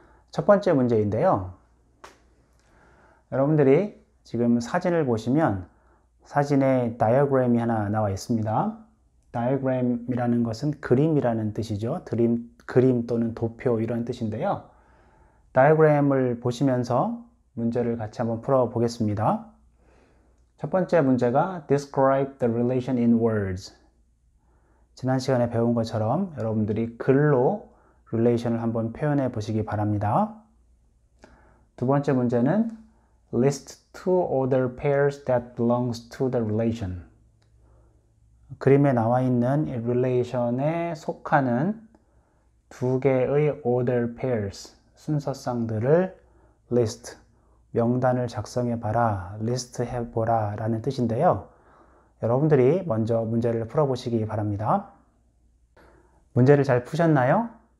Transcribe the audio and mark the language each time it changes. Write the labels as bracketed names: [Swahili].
[Korean] 첫 번째 문제인데요. 여러분들이 지금 사진을 보시면 사진에 다이어그램이 하나 나와 있습니다. 다이어그램이라는 것은 그림이라는 뜻이죠. 그림 또는 도표 이런 뜻인데요. 다이어그램을 보시면서 문제를 같이 한번 풀어 보겠습니다. 첫 번째 문제가 [English] Describe the relation in words. [Korean] 지난 시간에 배운 것처럼 여러분들이 글로 릴레이션을 한번 표현해 보시기 바랍니다. 두 번째 문제는 [English] List two other pairs that belongs to the relation. [Korean] 그림에 나와 있는 이 릴레이션에 속하는 두 개의 [English] other pairs, [Korean] 순서쌍들을 list, 명단을 작성해 봐라, list 해보라 라는 뜻인데요. 여러분들이 먼저 문제를 풀어보시기 바랍니다. 문제를 잘 푸셨나요?